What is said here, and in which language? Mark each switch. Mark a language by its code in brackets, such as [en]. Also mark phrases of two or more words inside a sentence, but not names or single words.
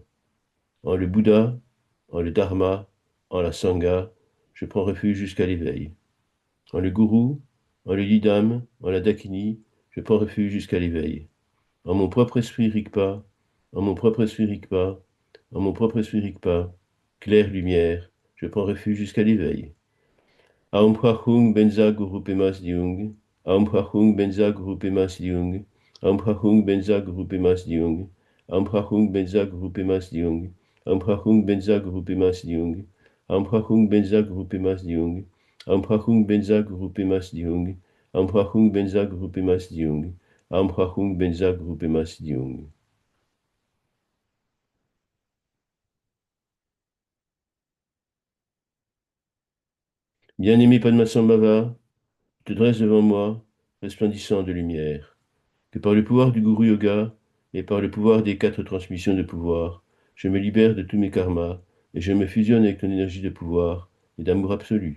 [fr] En le Bouddha, en le Dharma, en la Sangha, je prends refuge jusqu'à l'éveil. En le Gourou, en le Didam, en la Dakini, je prends refuge jusqu'à l'éveil. En mon propre esprit Rigpa, en mon propre esprit Rigpa, en mon propre esprit Rigpa, claire lumière, je prends refuge jusqu'à l'éveil. [sa] Aum Prachung Benza Guru Pemas Diung. Aum Prachung Benza Guru Pemas Diung. Aum Prachung Benza Guru Pemas Diung. Aum Prachung Benza Guru Pemas Diung. Aum Prachung Benza Guru Pemas Diung. Aum Prachung Benza Guru Pemas Diung. Aum Prachung Benza Guru Pemas Diung. Aum Prachung Benza Guru Pemas Diung. Aum Prachung Benza Guru Pemas Diung. [fr] Bien-aimé Padmasambhava, je te dresse devant moi, resplendissant de lumière. Que par le pouvoir du Guru Yoga et par le pouvoir des quatre transmissions de pouvoir, je me libère de tous mes karmas et je me fusionne avec ton énergie de pouvoir et d'amour absolu.